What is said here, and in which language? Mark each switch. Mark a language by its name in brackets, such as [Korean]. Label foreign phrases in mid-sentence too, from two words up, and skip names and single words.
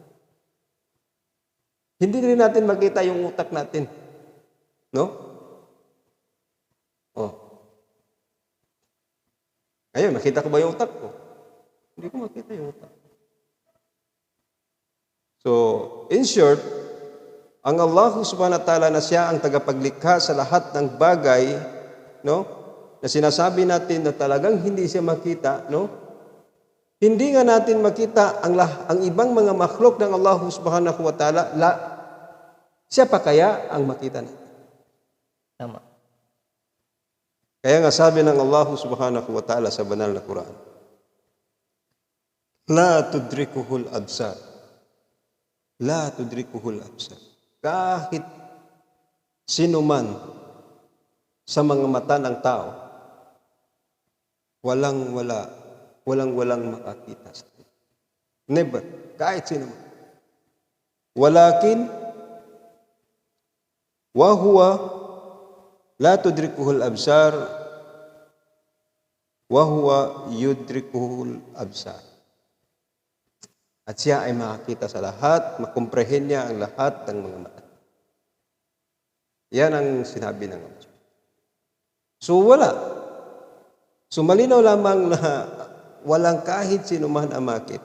[Filipino] Hindi rin natin makita yung utak natin. No? Oh. Ayun, nakita ko ba yung utak ko? Hindi ko makita yung utak. So, [English] in short, [Filipino] ang Allah [Arabic] سبحانه وتعالى [Filipino] na siya ang tagapaglikha sa lahat ng bagay, no? Na sinasabi natin na talagang hindi siya makita, no? Hindi nga natin makita ang ibang mga makhluk ng Allah [Arabic] سبحانه وتعالى, [Filipino] siya pa kaya ang makita natin. Tama. Kaya nga sabi ng Allah [Arabic] سبحانه وتعالى [Filipino] sa banal na Quran, [Arabic] لا تدركه الأبصار. لا تدركه الأبصار. [Filipino] Kahit sino man sa mga mata ng tao, walang makakita sa kanya. Never. Kahit sino man. [Arabic] ولكن وهو لا تدركه الأبصار وهو يدرك الأبصار. [Filipino] At siya ay makakita sa lahat, makomprehend niya ang lahat ng mga mata. Yan ang sinabi ng Allah. So wala. So malinaw lamang na walang kahit sino man ang makita.